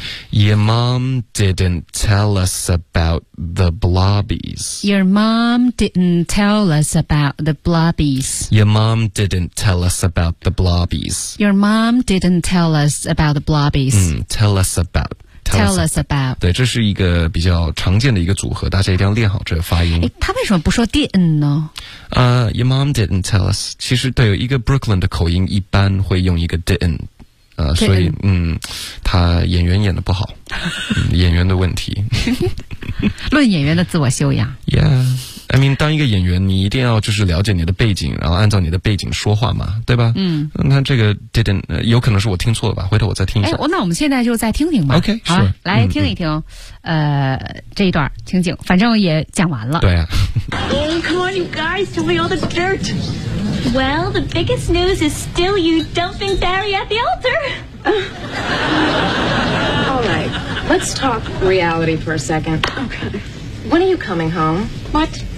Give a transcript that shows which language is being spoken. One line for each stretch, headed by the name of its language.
English: Your mom didn't tell us about the blobbies. Your mom didn't tell us about the blobbies. Your mom didn't tell us about the blobbies. Your mom didn't tell us about the blobbies. Tell us about. Tell us about.
Chinese: 对，这是一个比较常见的一个组合，大家一定要练好这个发音。他为什么不说 didn't 呢？
English: Your mom didn't tell us.
Chinese: 其实对，有一个 Brooklyn 的口音一般会用一个 didn't。所以他演员演得不好、演员的问题。论演员的自我修养。
English: Yeah. I mean,
Chinese: 当一个演员你一定要就是了解你的背景，然后按照你的背景说话嘛，对吧？嗯。那这个 didn't, 有可能是我听错了吧，回头我再听一下。那我们现在就再听听吧。
English: OK,
Chinese: 好、
English: sure.
Chinese: 来听一听这一段情景，反正也讲完了。对啊。
English: Come on, you guys, tell me all the dirt! Well, the biggest news is still you dumping Barry at the altar. All right, let's talk reality for a second. Okay. When are you coming home? What?